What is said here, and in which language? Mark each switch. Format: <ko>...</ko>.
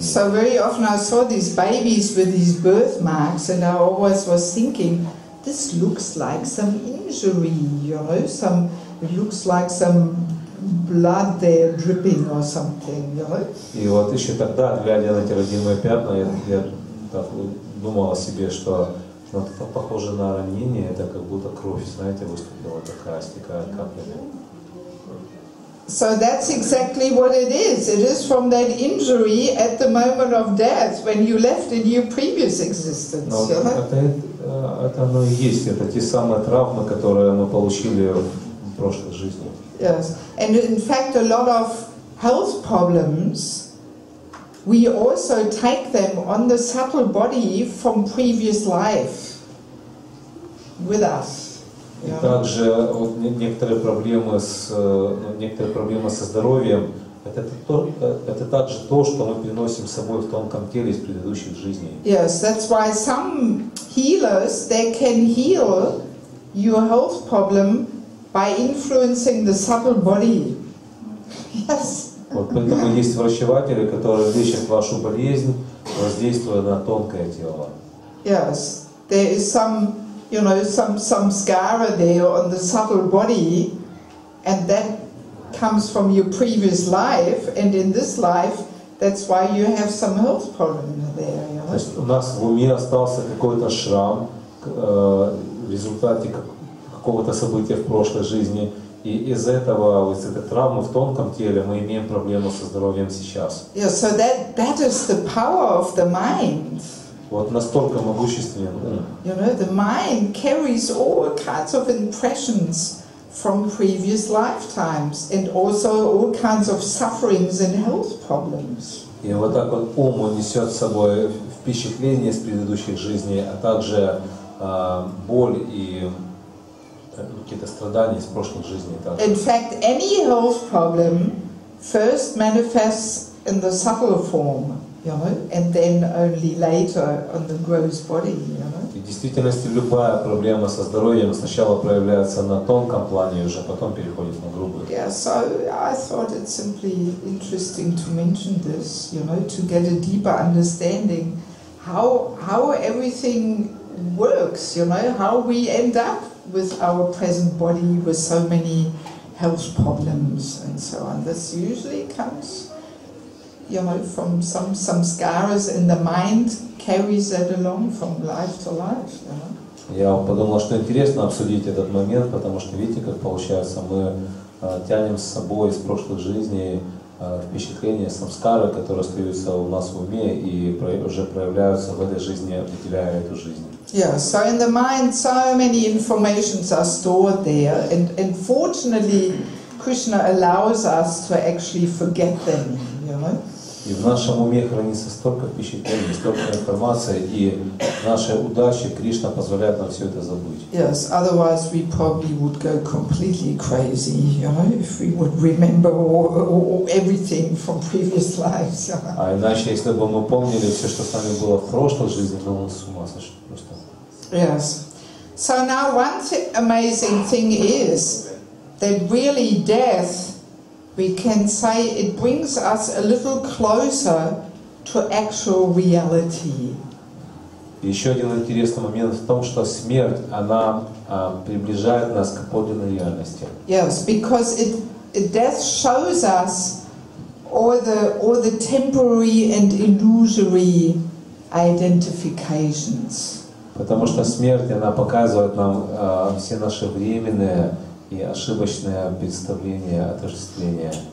<en>So very often I saw these babies with these birthmarks, and I always was thinking, this looks like some injury, you know, it looks like some blood there dripping or something, you know.</en> <ru>И вот еще тогда, глядя на эти родимые пятна, я так думал о себе, что это похоже на ранение, это как будто кровь, знаете, выступила такая, стекает каплями.</ru> <en>So that's exactly what it is. It is from that injury at the moment of death, when you left in your previous existence.</en> <ru>Но это оно и есть, это те самые травмы, которые мы получили в прошлой жизни.</ru> <en>Yes, and in fact a lot of health problems, we also take them on the subtle body from previous life with us.</en> <ru>И также вот некоторые проблемы со здоровьем, это также то, что мы приносим с собой в тонком теле из предыдущих жизней.</ru> <en>Yes, that's why some healers, they can heal your health problem by influencing the subtle body. Yes.</en> <ru>Вот поэтому есть врачеватели, которые лечат вашу болезнь, воздействуя на тонкое тело.</ru> <en>Yes, there is some scar there on the subtle body, and that comes from your previous life, and in this life, that's why you have some health problem there. You know?</en> <ru>То есть у нас в уме остался какой-то шрам в результате какого-то события в прошлой жизни, и из этого, из этой травмы в тонком теле мы имеем проблему со здоровьем сейчас.</ru> <en>Yeah, so that is the power of the mind.</en> <ru>Вот настолько могущественен ум.</ru> <en>You know, the mind carries all kinds of impressions from previous lifetimes, and also all kinds of sufferings and health problems.</en> <ru>И вот так вот ум несет с собой впечатления из предыдущих жизней, а также боль и какие-то страдания из прошлых жизней.</ru> <en>In fact, any health problem first manifests in the subtle form, you know, and then only later on the gross body, you know.</en> <ru>И в действительности любая проблема со здоровьем сначала проявляется на тонком плане, и уже потом переходит на грубую.</ru> <en>Yeah, so I thought it's simply interesting to mention this, you know, to get a deeper understanding how everything works, you know, how we end up with our present body with so many health problems and so on. This usually comes, you know, from some scars in the mind, carries that along from life to life, you know.</en> <ru>Я подумал, что интересно обсудить этот момент, потому что видите, как получается, мы тянем с собой из прошлых жизней впечатления, самскары, которые остаются у нас в уме и уже проявляются в этой жизни, определяя эту жизнь.</ru> <en>Yeah, so in the mind so many informations are stored there, and fortunately Krishna allows us to actually forget them, you know.</en> <ru>И в нашем уме хранится столько впечатлений, столько информации, и нашей удачи Кришна позволяет нам все это забыть.</ru> <en>Yes, otherwise we probably would go completely crazy, you know, if we would remember all everything from previous lives. You know?</en> <ru>А иначе, если бы мы помнили все, что с нами было в прошлой жизни, мы с ума сошли просто.</ru> <en>Yes. So now one amazing thing is that really death, we can say, it brings us a little closer to actual reality.</en> <ru>Еще один интересный момент в том, что смерть, она приближает нас к подлинной реальности.</ru> <en>Yes, because death shows us all the temporary and illusory identifications.</en> <ru>Потому что смерть, она показывает нам все наши временные и ошибочное представление, отождествление.</ru>